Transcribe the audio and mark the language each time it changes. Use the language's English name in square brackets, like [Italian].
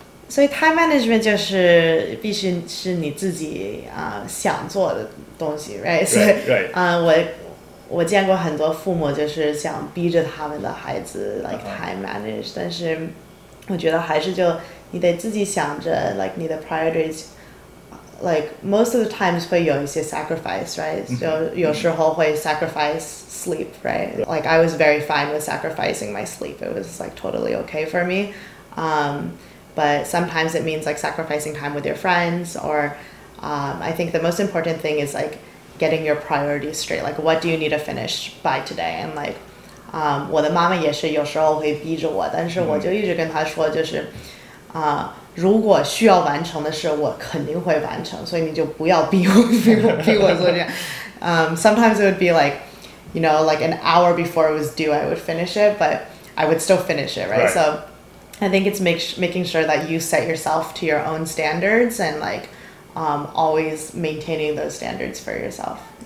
[Chinese] 所以 [English] time management [Chinese] 就是必须是你自己想做的东西 ， [English] right？ [Chinese] 所以我见过很多父母就是想逼着他们的孩子 [English] like time manage， [Chinese] 但是我觉得还是就你得自己想着 [English] like [Chinese] 你的 [English] priorities like most of the times [Chinese] 会有一些 [English] sacrifice, right? So [Chinese] 有时候会 [English] sacrifice sleep, right? Like I was very fine with sacrificing my sleep. It was like totally okay for me. But sometimes it means like sacrificing time with your friends, or I think the most important thing is like getting your priorities straight. Like what do you need to finish by today? And like [Chinese] 我的妈妈也是有时候会逼着我，但是我就一直跟她说，就是如果需要完成的事，我肯定会完成，所以你就不要逼我做这样。 [English] Sometimes it would be like, you know, like an hour before it was due, I would finish it, but I would still finish it, right? So I think it's making sure that you set yourself to your own standards and like always maintaining those standards for yourself.